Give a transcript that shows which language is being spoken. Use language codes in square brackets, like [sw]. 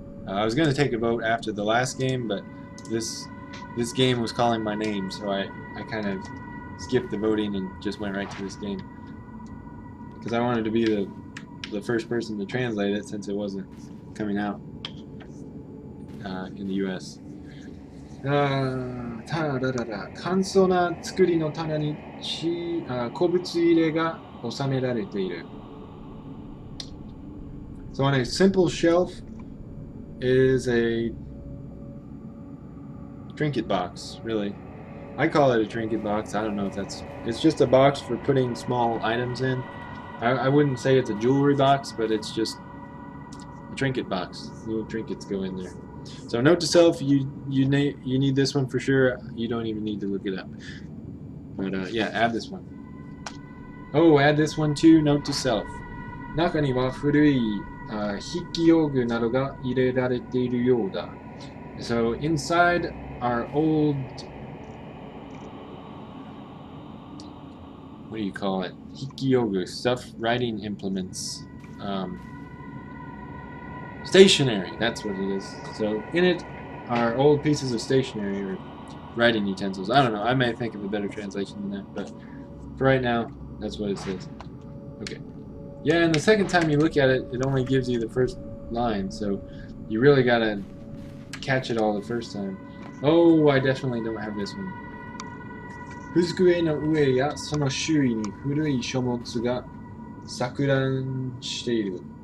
[en] I was going to take a vote after the last game, but this game was calling my name, so I kind of skipped the voting and just went right to this game. Because I wanted to be the first person to translate it since it wasn't coming out in the US. [ja] 簡素な作りの棚に古物入れが収められている. [en] So on a simple shelf is a trinket box, really. I call it a trinket box. I don't know if that's... It's just a box for putting small items in. I wouldn't say it's a jewelry box, but it's just a trinket box. Little trinkets go in there. So note to self, you need this one for sure. You don't even need to look it up. But yeah, add this one. Oh, add this one too. Note to self. [ja] 中には古い筆記用具などが入れられているようだ。 [en] So inside our old, what do you call it? 筆記用具, stuff, writing implements. Stationery, that's what it is. So in it are old pieces of stationery or writing utensils. I don't know, I may think of a better translation than that, but for right now, that's what it says. Okay. Yeah, and the second time you look at it, it only gives you the first line, so you really gotta catch it all the first time. Oh, I definitely don't have this one. [ja] 机の上やその周囲に古い書物が錯乱している.